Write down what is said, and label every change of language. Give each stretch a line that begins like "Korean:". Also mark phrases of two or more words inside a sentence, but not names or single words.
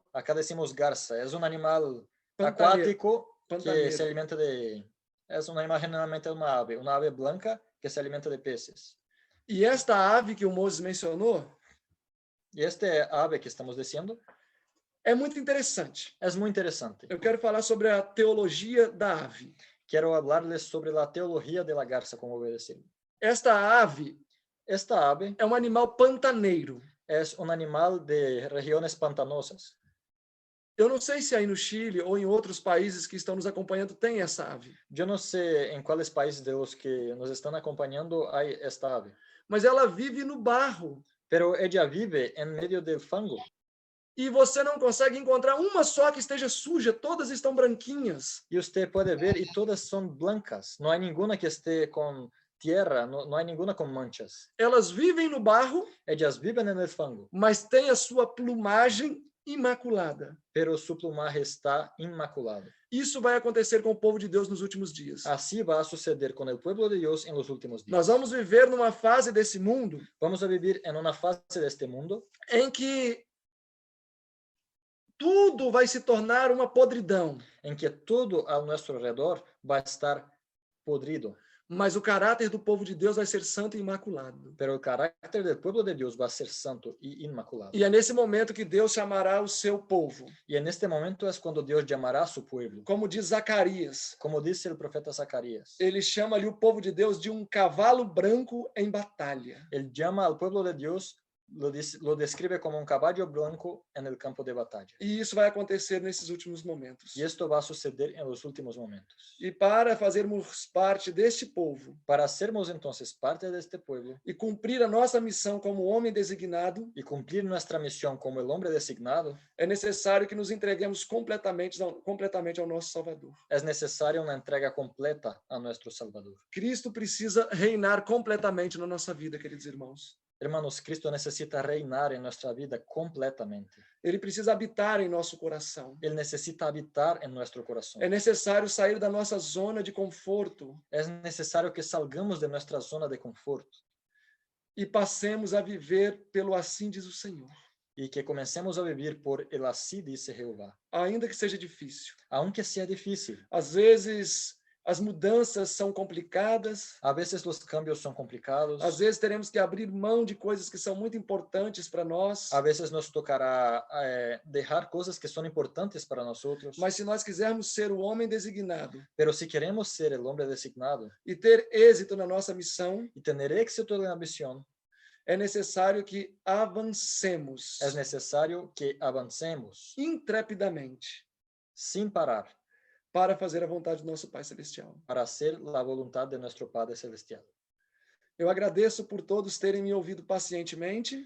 Spanish: Acá decimos garza. Es un animal acuático que se alimenta de... Es un animal generalmente una ave blanca que se alimenta de peces.
Portuguese: E esta ave que o Moses mencionou
Spanish: Y este ave que estamos diciendo
Portuguese: é muito interessante.
Spanish: es muy interesante.
Portuguese: Eu quero falar sobre a teologia da ave.
Spanish: Quiero hablarles sobre la teología de la garza, como voy a decir.
Portuguese: Esta ave
Spanish: Esta ave
Portuguese: é um animal pantaneiro.
Spanish: es un animal de regiones pantanosas.
Portuguese: Eu não sei se aí no Chile ou em outros países que estão nos acompanhando tem essa ave.
Spanish: Yo no sé en cuáles países de los que nos están acompañando hay esta ave,
Portuguese: Mas ela vive no barro.
Spanish: pero ella vive en medio del fango.
Portuguese: E você não consegue encontrar uma só que esteja suja, todas estão branquinhas.
Spanish: Y usted puede ver y todas son blancas. No hay ninguna que esté con tierra, no hay ninguna con manchas.
Portuguese: Elas vivem no barro,
Spanish: Ellas viven en el fango,
Portuguese: mas têm a sua plumagem imaculada.
Spanish: pero su plumaje está inmaculado.
Portuguese: Isso vai acontecer com o povo de Deus nos últimos dias.
Spanish: Así va a suceder con el pueblo de Dios en los últimos días.
Portuguese: Nós vamos viver numa fase desse mundo
Spanish: Vamos a vivir en una fase de este mundo
Portuguese: em que tudo vai se tornar uma podridão,
Spanish: en que todo a nuestro alrededor va a estar podrido,
Portuguese: mas o caráter do povo de Deus vai ser santo e imaculado.
Spanish: pero el carácter del pueblo de Dios va a ser santo y inmaculado.
Portuguese: E é nesse momento que Deus chamará o seu povo.
Spanish: Y en este momento es cuando Dios llamará a su pueblo.
Portuguese: Como diz Zacarias,
Spanish: Como dice el profeta Zacarías,
Portuguese: ele chama ali o povo de Deus de um cavalo branco em batalha.
Spanish: él llama al pueblo de Dios, lo describe como un caballo blanco en el campo de batalla.
Portuguese: E isso vai acontecer nesses últimos momentos.
Spanish: Y esto va a suceder en los últimos momentos.
Portuguese: E para fazermos parte deste povo
Spanish: Para sermos entonces parte de este pueblo
Portuguese: e cumprir a nossa missão como homem designado,
Spanish: y cumplir nuestra misión como el hombre designado,
Portuguese: é necessário que nos entreguemos completamente ao nosso Salvador.
Spanish: es necesaria una entrega completa a nuestro Salvador.
Portuguese: Cristo precisa reinar completamente na nossa vida, queridos irmãos.
Spanish: Hermanos, Cristo necesita reinar en nuestra vida completamente.
Portuguese: Ele precisa habitar em nosso coração.
Spanish: Él necesita habitar en nuestro corazón.
Portuguese: É necessário sair da nossa zona de conforto
Spanish: Es necesario que salgamos de nuestra zona de confort
Portuguese: e passemos a viver pelo assim diz o Senhor.
Spanish: y que comencemos a vivir por el así dice Jehová.
Portuguese: Ainda que seja difícil.
Spanish: Aunque sea difícil,
Portuguese: Às vezes as mudanças são complicadas.
Spanish: a veces los cambios son complicados,
Portuguese: Às vezes teremos que abrir mão de coisas que são muito importantes para nós.
Spanish: a veces nos tocará dejar cosas que son importantes para nosotros,
Portuguese: Mas se nós quisermos ser o homem designado
Spanish: pero si queremos ser el hombre designado
Portuguese: e ter êxito na nossa missão,
Spanish: y tener éxito en la misión,
Portuguese: é necessário que avancemos
Spanish: es necesario que avancemos
Portuguese: intrepidamente
Spanish: sin parar
Portuguese: para fazer a vontade do nosso Pai Celestial.
Spanish: para hacer la voluntad de nuestro Padre Celestial.
Portuguese: Eu agradeço por todos terem me ouvido pacientemente